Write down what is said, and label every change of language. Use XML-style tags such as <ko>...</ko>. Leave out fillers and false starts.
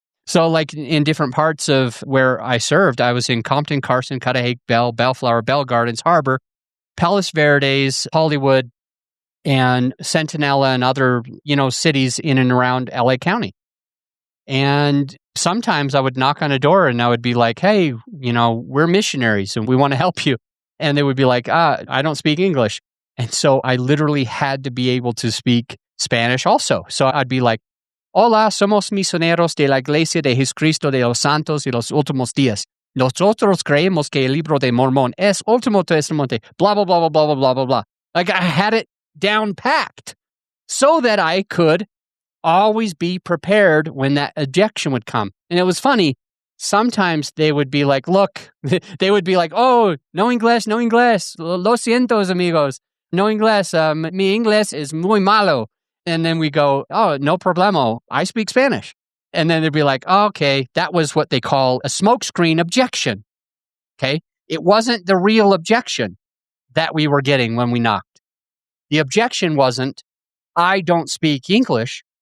<en>So in different parts of where I served, I was in Compton, Carson, Cudahy, Bellflower, Bell Gardens, Harbor, Palos Verdes, Hollywood, and Centinela and other, cities in and around LA County. And sometimes I would knock on a door and I would be like, hey, we're missionaries and we want to help you. And they would be like, I don't speak English. And so I literally had to be able to speak Spanish also. So I'd be like,</en> <es>hola, somos misioneros de la Iglesia de Jesucristo de los Santos y los Últimos Días. Nosotros creemos que el libro de Mormón es último testamente, blah, blah, blah, blah, blah, blah, blah, blah.</es> <en>Like I had it down packed so that I could always be prepared when that objection would come. And it was funny. Sometimes they would be like, look, they would be like, oh,</en> <es>no inglés, lo siento, amigos, no inglés, mi inglés es muy malo.</es> <en>And then we go, oh, no problemo, I speak Spanish. And then they'd be like, oh, okay, that was what they call a smokescreen objection. Okay. It wasn't the real objection that we were getting when we knocked. The objection wasn't, I don't speak English.</en>